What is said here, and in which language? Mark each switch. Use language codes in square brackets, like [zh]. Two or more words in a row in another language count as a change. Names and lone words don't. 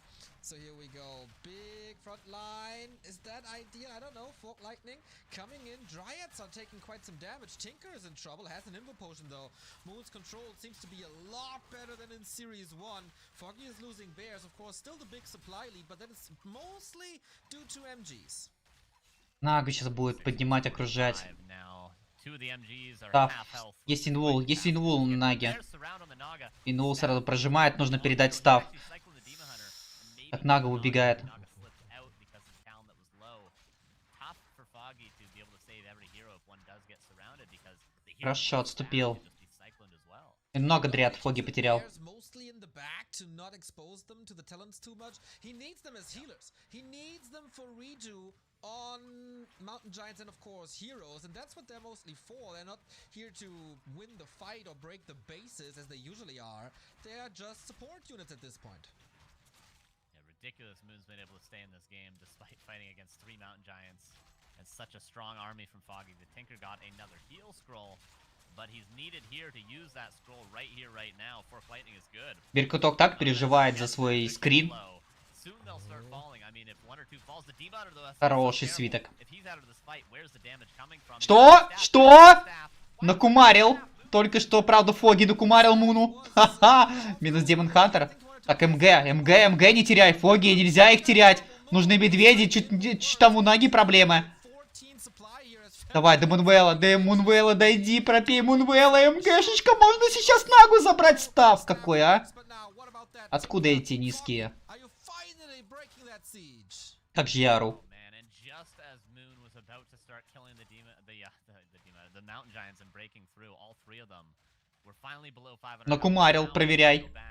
[en] So here we go. Big front line. Is that ideal? I don't know. Fork Lightning coming in. Dryads are taking quite some damage. Tinker is in trouble. Has an Invo Potion though. Moon's control seems to be a lot better than in Series 1. Foggy is losing Bears, of course. Still the big supply lead, but then it's mostly due to MGs. [ru] Нага сейчас будет поднимать, окружать. Да, есть инвул на Наге. Инвул сразу прожимает, нужно передать став. Так, Нага убегает. Хорошо, отступил. И много дряд Фоги потерял. [en] On Mountain Giants and of course heroes, and that's what they're mostly for. They're not here to win the fight or break the bases as they usually are. They are just support units at this point. Yeah, ridiculous Moon's been able to stay in this game despite fighting against 3 Mountain Giants and such a strong army from Foggy. The Tinker got another heal scroll, but he's needed here to use that scroll right here, right now. Fork Lightning is good. [ru] Беркуток так переживает за свой скрин. Хороший свиток. Что? Что? Накумарил. Только что, правда, Фоги накумарил Муну. Ха-ха. Минус Демон Хантер. Так, МГ не теряй. Фоги, нельзя их терять. Нужны медведи. Чуть там у Наги проблемы. Давай, до Мунвелла дойди, пропей Мунвелла. МГшечка, можно сейчас Нагу забрать став. Какой, а? Откуда эти низкие? Как же я ору. Накумарил, проверяй.